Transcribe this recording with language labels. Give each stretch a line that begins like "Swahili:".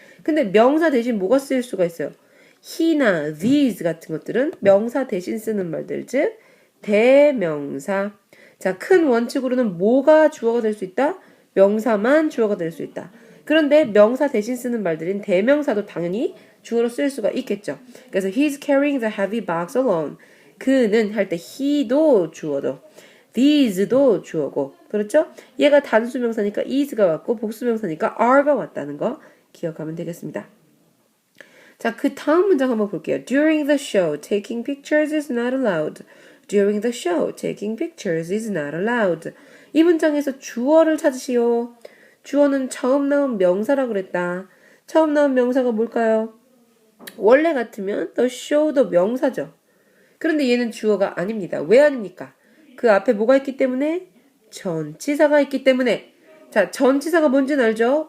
Korean: 근데 명사 대신 뭐가 쓰일 수가 있어요? he나 these 같은 것들은 명사 대신 쓰는 말들, 즉 대명사. 자, 큰 원칙으로는 뭐가 주어가 될 수 있다? 명사만 주어가 될 수 있다. 그런데 명사 대신 쓰는 말들인 대명사도 당연히 주어로 쓸 수가 있겠죠. 그래서
English: he's carrying the heavy box alone.
Korean: 그는 할 때 he도 주어도, these도 주어고, 그렇죠? 얘가 단수명사니까 is가 왔고 복수명사니까 are가 왔다는 거 기억하면 되겠습니다. 자, 그 다음 문장 한번 볼게요.
English: During the show, taking pictures is not allowed. During the show, taking pictures is not allowed.
Korean: 이 문장에서 주어를 찾으시오. 주어는 처음 나온 명사라고 그랬다. 처음 나온 명사가 뭘까요? 원래 같으면 the show도 명사죠. 그런데 얘는 주어가 아닙니다. 왜 아닙니까? 그 앞에 뭐가 있기 때문에? 전치사가 있기 때문에. 자, 전치사가 뭔지는 알죠?